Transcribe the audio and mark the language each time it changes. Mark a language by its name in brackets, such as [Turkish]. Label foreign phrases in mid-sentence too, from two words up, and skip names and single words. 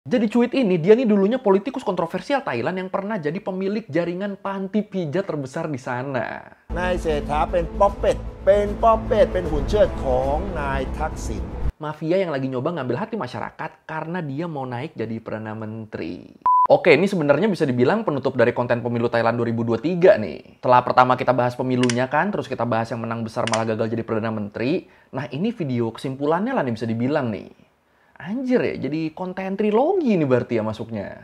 [Indonesian] Jadi cuit ini, dia nih dulunya politikus kontroversial Thailand yang pernah jadi pemilik jaringan panti pijat terbesar di sana. [Thai] นายเศรษฐาเป็นป๊อปเป็ดเป็นหุ่นเชิดของนายทักษิณ [Indonesian] Mafia yang lagi nyoba ngambil hati masyarakat karena dia mau naik jadi Perdana Menteri. Oke, ini sebenarnya bisa dibilang penutup dari konten pemilu Thailand 2023 nih. Setelah pertama kita bahas pemilunya kan, terus kita bahas yang menang besar malah gagal jadi Perdana Menteri. Nah, ini video kesimpulannya lah nih bisa dibilang nih. Anjir ya, jadi konten trilogi nih berarti ya masuknya.